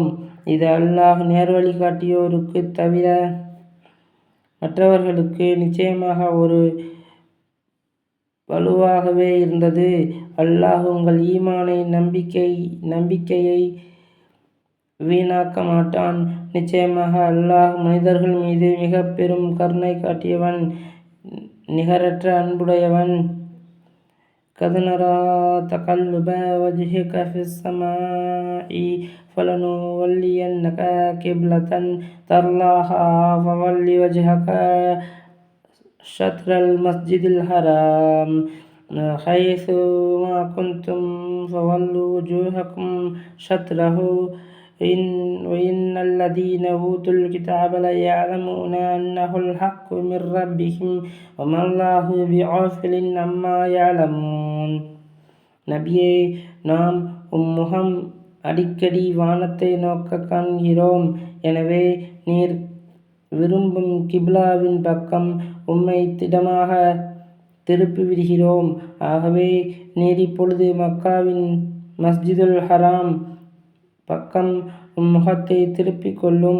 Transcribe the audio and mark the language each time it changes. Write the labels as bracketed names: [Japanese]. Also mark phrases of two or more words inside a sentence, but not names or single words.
[Tamil] இது அல்லாஹ் நேர்வழி காட்டியோருக்கு தவிர மற்றவர்களுக்கு நிச்சயமாக ஒரு வலுவாகவே இருந்தது. அல்லாஹ் உங்கள் ஈமானை நம்பிக்கையை வீணாக்க மாட்டான். நிச்சயமாக அல்லாஹ் மனிதர்கள் மீது மிக பெரும் கருணை காட்டியவன், நிகரற்ற அன்புடையவன். [Arabic] قد نرى تقلب وجهك في السماء فلنولينك قبلة ترضاها فول وجهك شطر المسجد الحرام حيث ما كنتم فولوا وجوهكم شطره وإن الذين أوتوا الكتاب ليعلمون أنه الحق من ربهم وما الله بغافل عما يعلمون. [Tamil] நபியே, நாம் முகம் அடிக்கடி வானத்தை நோக்க காண்கிறோம். எனவே நீர் விரும்பும் கிப்லாவின் பக்கம் உம்மை திடமாக திருப்பிவிடுகிறோம். ஆகவே நீர் இப்பொழுது மக்காவின் மஸ்ஜிதுல் ஹராம் பக்கம் முகத்தை திருப்பிக் கொள்ளும்.